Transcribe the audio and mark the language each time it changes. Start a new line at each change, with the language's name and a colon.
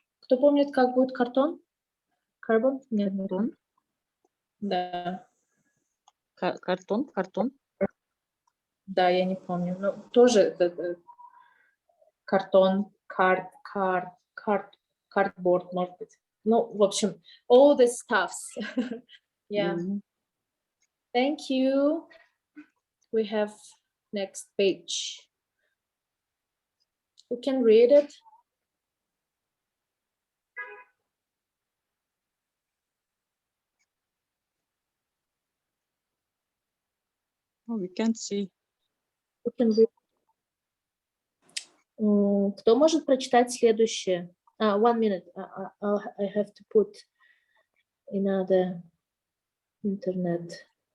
Russian: Кто помнит, как будет картон? Carbon? Нет. Картон. Да. Картон. Да, я не помню. Но тоже это картон, cardboard, может быть. Ну, в общем,
English: all the stuffs. Yeah. Thank you. We have next page. Who can read it? Oh, we can't see. Who can read?
Russian: Кто может прочитать следующее?
English: 1 minute. I have to put another internet.